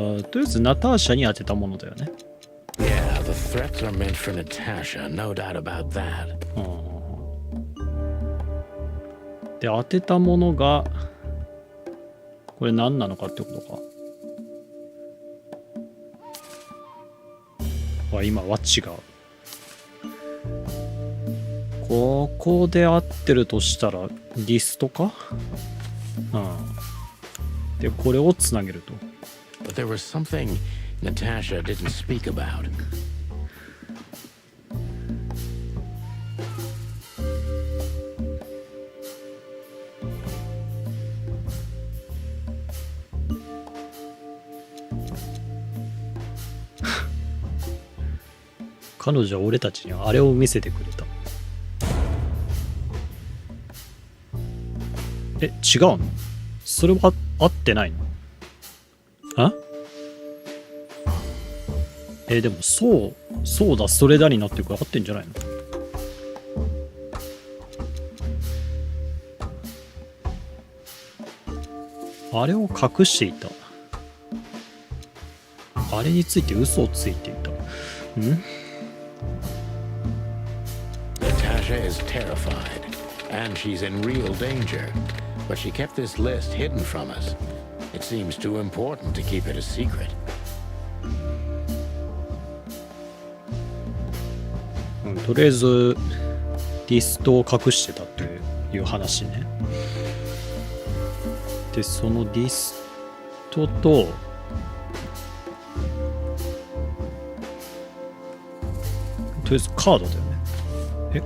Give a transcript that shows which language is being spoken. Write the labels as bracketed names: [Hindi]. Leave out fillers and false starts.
[Japanese] とりあえずナターシャに当てたものだよね。 [English] Yeah, the threats are meant for Natasha, no doubt about that. [Japanese] で、当てたものがこれ何なのかってことか。今は違う。ここで合ってるとしたらリストか。で、これをつなげると。 [English] But there was something Natasha didn't speak about. [Japanese] 彼女は俺たちにあれを見せてくれた。違うの？それは合ってないの？でもそうだ、それだになってるから合ってんじゃないの？あれを隠していた。あれについて嘘をついていた。 [English] Natasha is terrified, and she's in real danger. But she kept this list hidden from us. It seems too important to keep it a secret. [Japanese] とりあえずリストを隠してたという話ね。で、そのリストととりあえずカードだよね。